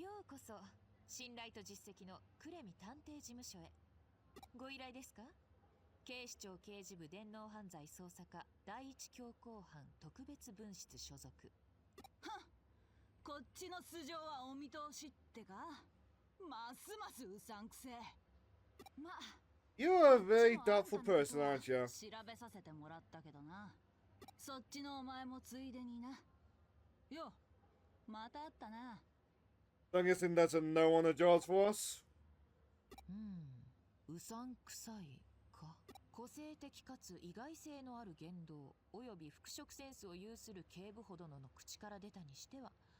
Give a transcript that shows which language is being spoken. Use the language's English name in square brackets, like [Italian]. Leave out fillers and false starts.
[Japanese] ようこそ信頼と実績のクレミ探偵事務所へ。ご依頼ですか？警視庁刑事部電脳犯罪捜査課第一強行班特別分室所属。はっ、こっちの素性はお見通しってか。ますますうさんくせえ。ま、 [English] You're a very doubtful person, aren't you? [Japanese] 調べさせてもらったけどな。そっちのお前もついでにな。よ、また会ったな。 [English] I'm guessing that's a no on the jobs for us. [Japanese] うさんくさいか。個性的かつ意外性のある言動および服飾センスを有する警部ほどの口から出たにしては。